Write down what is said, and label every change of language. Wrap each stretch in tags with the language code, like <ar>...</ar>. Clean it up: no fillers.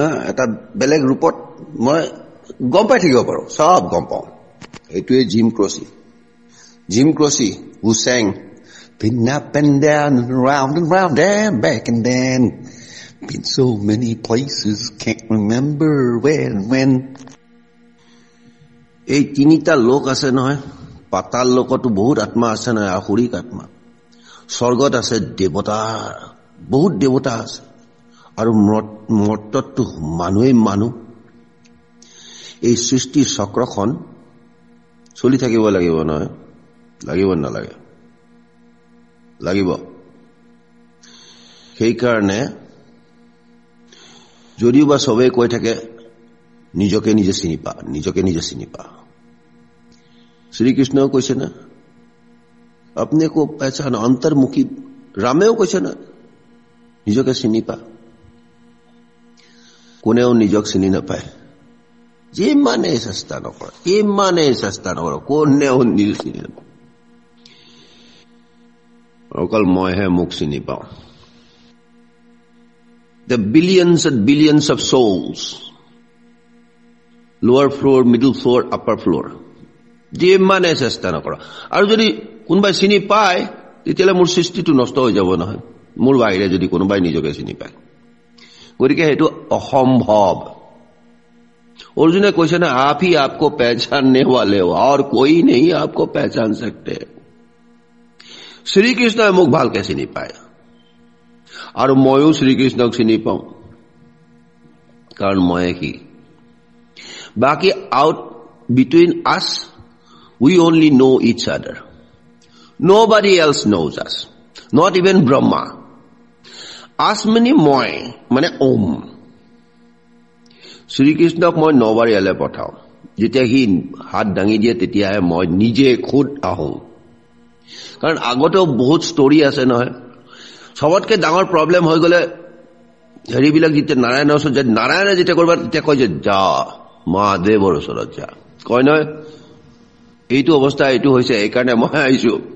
<as>এটা বেলেগ ৰূপত মই গম পাই থাকিব পাৰো, সব গম পাওঁ। এইটোৱে gym ক্ৰচি</as> <en>who sang been up and down and round and back and then been so many places can't remember when</en> <as>এই তিনিটা লোক আছে নহয়, পাতাল লোকতো বহুত আত্মা আছে নহয়, আসুৰিক আত্মা। স্বৰ্গত আছে দেৱতা, বহুত দেৱতা আছে, আৰু মৰ্ততটো মানুহ। এই সৃষ্টি চক্ৰখন চলি থাকিব লাগিব নহয়, লাগিব নালাগে? লাগিব। সেইকাৰণে যদিও বা সবেই কৈ থাকে নিজকে নিজে চিনি পা, শ্ৰীকৃষ্ণও কৈছে না</as> <hi>আপনি কো পহচান,</hi> <as>অন্তৰ্মুখী ৰামেও কৈছে না নিজকে চিনি পা। কোনেও নিজক চিনি নাপায়, যিমানেই চেষ্টা নকৰ, কোনেও নিজ চিনি নাপায়। অকল মইহে মোক চিনি পাওঁ।</as> <en>The billions and billions of souls, lower floor, middle floor, upper floor,</en> <as>যিমানে চেষ্টা নকৰ। আৰু যদি কোনোবাই চিনি পায় তেতিয়াহ'লে মোৰ সৃষ্টিটো নষ্ট হৈ যাব নহয়, মোৰ বাহিৰে যদি কোনোবাই নিজকে চিনি পায়। গতিকে সেইটো অসম্ভৱ। অৰ্জুনে কৈছে না,</as> <hi>आप ही आपको पहचानने वाले हो और कोई नहीं आपको पहचान सकते।</hi> <as>শ্ৰীকৃষ্ণই মোক ভালকে চিনি পায়, আৰু ময়ো শ্ৰীকৃষ্ণক চিনি পাওঁ, কাৰণ ময়ে সি। বাকী আউট বিটুইন আছ</as> <en>we only know each other. Nobody else knows us, not even Brahma.</en> <as>Us মই মানে ওম। শ্ৰীকৃষ্ণক মই 9 বাৰ ইয়ালৈ পঠাও। যেতিয়া সি হাত দাঙি দিয়ে তেতিয়াহে মই নিজে খুদ আহোঁ। কাৰণ আগতেও বহুত ষ্টৰী আছে নহয়। সবতকে ডাঙৰ প্ৰব্লেম হৈ গ'লে হেৰিবিলাক যেতিয়া নাৰায়ণৰ ওচৰত যায়, নাৰায়ণে যেতিয়া কৰিবা তেতিয়া কয় যে যা মহাদেৱৰ ওচৰত যা, কয় নহয়। এইটো অৱস্থা এইটো হৈছে, এইকাৰণে মই আহিছো।</as>